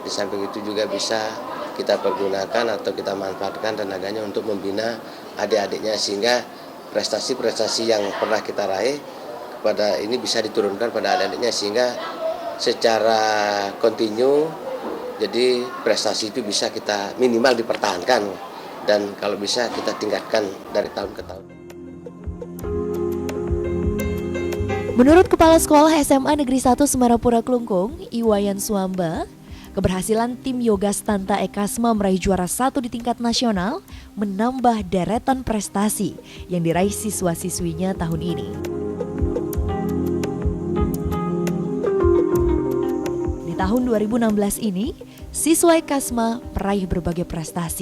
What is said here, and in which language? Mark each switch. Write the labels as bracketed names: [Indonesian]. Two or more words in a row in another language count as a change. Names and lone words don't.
[Indonesian] Di samping itu juga bisa kita pergunakan atau kita manfaatkan tenaganya untuk membina adik-adiknya sehingga prestasi-prestasi yang pernah kita raih kepada ini bisa diturunkan pada adik-adiknya sehingga secara kontinu jadi prestasi itu bisa kita minimal dipertahankan dan kalau bisa kita tingkatkan dari tahun ke tahun. Menurut Kepala Sekolah SMA Negeri 1 Semarapura Klungkung, Iwayan Suamba, keberhasilan tim Yoga Stanta Ekasma meraih juara 1 di tingkat nasional menambah deretan prestasi yang diraih siswa-siswinya tahun ini. Di tahun 2016 ini, siswa Ekasma meraih berbagai prestasi.